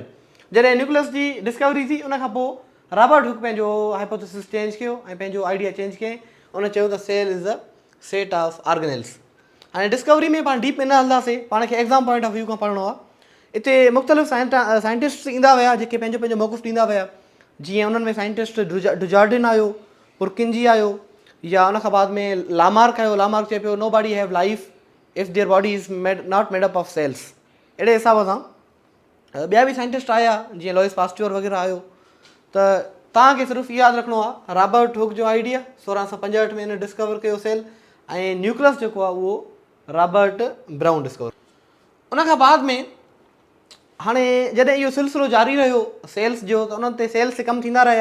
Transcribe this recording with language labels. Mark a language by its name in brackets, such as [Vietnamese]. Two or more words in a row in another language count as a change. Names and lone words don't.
[Sindhi] जॾहिं न्यूक्लियस जी डिस्कवरी थी, उन खां पोइ रॉबर्ट हुक पंहिंजो [English] hypothesis change [Sindhi] कयो ऐं पंहिंजो [English] idea change [Sindhi] कयईं। उन चयो त [English] cell is a set of organelles. [Sindhi] हाणे डिस्कवरी में पाण डीप में न हलंदासीं, पाण खे [English] exam point of view [Sindhi] खां पढ़णो आहे। हिते मुख़्तलिफ़ साइंटिस्ट ईंदा विया जेके पंहिंजो पंहिंजो मौक़ुफ़ ॾींदा विया। जीअं उन्हनि में साइंटिस्ट डुजार्डिन आयो, पुरकिंजी आयो, या उन खां बाद में लामार्क आयो। लामार्क चए पियो [English] no body have life if their body is not made up of cells. [Sindhi] अहिड़े हिसाब सां ॿिया बि साइंटिस्ट आया, जीअं लॉइस पास्ट्योर वग़ैरह आयो। त तव्हांखे सिर्फ़ु इहो यादि रखिणो आहे, रॉबर्ट हुक जो आइडिया 1665 में हिन डिस्कवर कयो सेल, ऐं न्यूक्लियस जेको आहे उहो रॉबर्ट ब्राउन डिस्कवर। उन खां बाद में हाणे जॾहिं इहो सिलसिलो जारी रहियो सेल्स जो, त उन्हनि ते सेल्स ते कमु थींदा रहिया।